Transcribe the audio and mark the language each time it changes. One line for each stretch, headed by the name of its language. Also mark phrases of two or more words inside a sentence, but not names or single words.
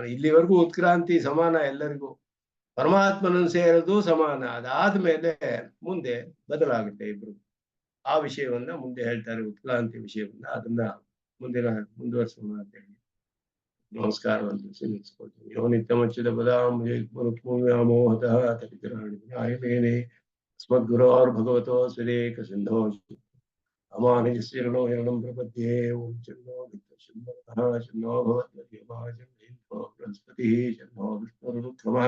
Kannada: ಇಲ್ಲಿವರೆಗೂ ಉತ್ಕ್ರಾಂತಿ ಸಮಾನ ಎಲ್ಲರಿಗೂ, ಪರಮಾತ್ಮನನ್ನು ಸೇರೋದು ಸಮಾನ. ಅದಾದ್ಮೇಲೆ ಮುಂದೆ ಬದಲಾಗುತ್ತೆ ಇಬ್ರು. ಆ ವಿಷಯವನ್ನ ಮುಂದೆ ಹೇಳ್ತಾರೆ, ಉತ್ಕ್ರಾಂತಿ ವಿಷಯವನ್ನ. ಅದನ್ನ ಮುಂದುವರಿಸೋಣ ಅಂತ ಹೇಳಿ ನಮಸ್ಕಾರವನ್ನು ಸಲ್ಲಿಸ್ಕೊಳ್ತೀನಿ.
Sanskrit: ಯೋ ನಿತ್ಯಮಚ್ಯುತ ಪದಾಮೋಹತಃ ತರಿತರಾಣಿಮೇನೆ ಸ್ಮದ್ಗುರೋರ್ಭಗವತೋ ಸ್ವದೇಕ ಸಿಂಧೋ ಅಮಾನಿಜಸ್ಯರಣೋ ಯರಣಂ ಪ್ರಪದ್ಯೆ. ಓಂ ಚನ್ನೋ ನಿತ್ಯಶುಂಭಃ ಶನ್ನೋ ಭವತ್ಯೋ ಬೃಹಸ್ಪತಿಃ ಶನ್ನೋ ವಿಷ್ಣುರುಕ್ರಮಃ.